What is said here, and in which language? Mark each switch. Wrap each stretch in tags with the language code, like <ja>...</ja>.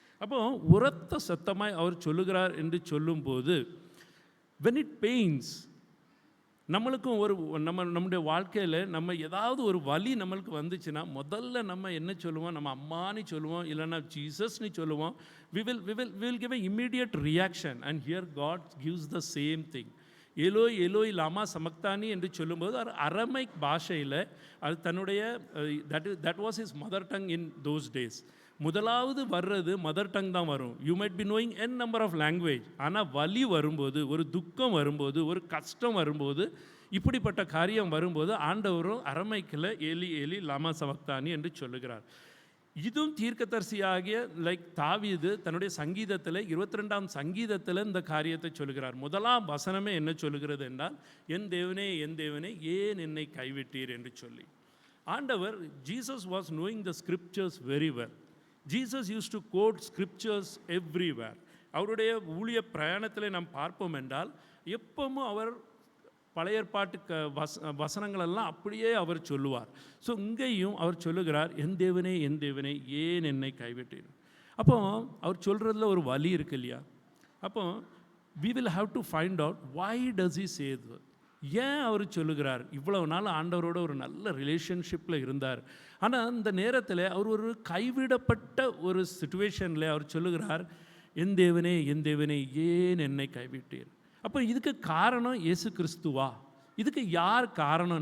<ta>அப்போ உரத்த சத்தமாய் அவர் சொல்லுகிறார் என்று சொல்லும்போது</ta> <en>when it pains,</en> <ta>நம்மளுக்கும் நம்முடைய வாழ்க்கையில் நம்ம ஏதாவது ஒரு வலி நம்மளுக்கு வந்துச்சுன்னா முதல்ல நம்ம என்ன சொல்லுவோம்? நம்ம அம்மானு சொல்லுவோம், இல்லைன்னா ஜீசஸ்னு சொல்லுவோம்.</ta> <en>we will give an immediate reaction, and here God gives the same thing.</en> <ta>எலோய் எலோய் லாமா சமக்தானி என்று சொல்லும்போது அது அரமைக் பாஷையில் அது தன்னுடைய</ta> <en>That was is mother tongue in those days.</en> <ta>முதலாவது வர்றது மதர் டங் தான் வரும்.</ta> <en>You might be knowing n number of language.</en> <ta>ஆனால் வலி வரும்போது, ஒரு துக்கம் வரும்போது, ஒரு கஷ்டம் வரும்போது, இப்படிப்பட்ட காரியம் வரும்போது ஆண்டவரும் அரமைக்கில் ஏலி ஏலி லாமா சமக்தானி என்று சொல்லுகிறார். இதுவும் தீர்க்கதரிசியாகிய தாவீது தன்னுடைய சங்கீதத்தில் 22ஆம் சங்கீதத்தில் இந்த காரியத்தை சொல்லுகிறார். முதலாம் வசனமே என்ன சொல்லுகிறது என்றால், என் தேவனே என் தேவனே ஏன் என்னை கைவிட்டீர் என்று சொல்லி.</ta> <en>ஆண்டவர், Jesus was knowing the scriptures very well. Jesus use to quote scriptures everywhere.</en> <ta>அவருடைய ஊழிய பிரயாணத்தில் நாம் பார்ப்போம் என்றால் எப்பவும் அவர் பழைய ஏற்பாட்டு வசனங்களெல்லாம் அப்படியே அவர் சொல்லுவார். ஸோ இங்கேயும் அவர் சொல்லுகிறார், என் தேவனே ஏன் என்னை கைவிட்டீர். அப்போ அவர் சொல்கிறதுல ஒரு வலி இருக்கு இல்லையா.</ta> <en>அப்போ we will have to find out why does he say that.</en> <ta>ஏன் அவர் சொல்லுகிறார்? இவ்வளவு நாள் ஆண்டவரோட ஒரு நல்ல ரிலேஷன்ஷிப்பில் இருந்தார். ஆனால் இந்த நேரத்தில் அவர் ஒரு கைவிடப்பட்ட ஒரு சிச்சுவேஷனில் அவர் சொல்லுகிறார், என் தேவனே ஏன் என்னை கைவிட்டீர். அப்போ இதுக்கு காரணம் இயேசு கிறிஸ்துவா? இதுக்கு யார் காரணம்?</ta>